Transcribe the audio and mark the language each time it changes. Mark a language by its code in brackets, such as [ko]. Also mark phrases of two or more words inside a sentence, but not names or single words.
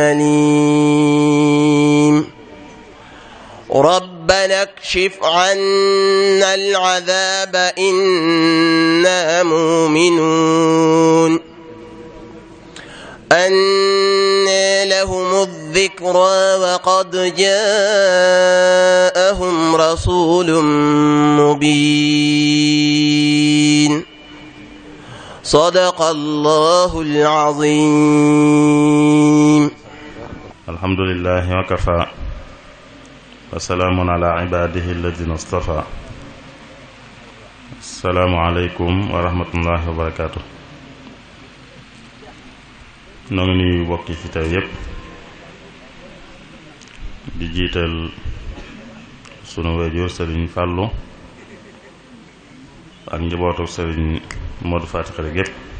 [ar] أليم ربنا اكشف عنا العذاب إنا مؤمنون أنى لهم الذكرى وقد جاءهم رسول مبين صدق الله العظيم الحمد لله وكفى وسلام على عباده الذين اصطفى السلام عليكم ورحمة الله وبركاته [wo] noo ngi nuyu bokk fi teew yépp di jiital sunu waajur Sëriñ Fàllu ak njabootu Sëriñ Modou Faty Khary gépp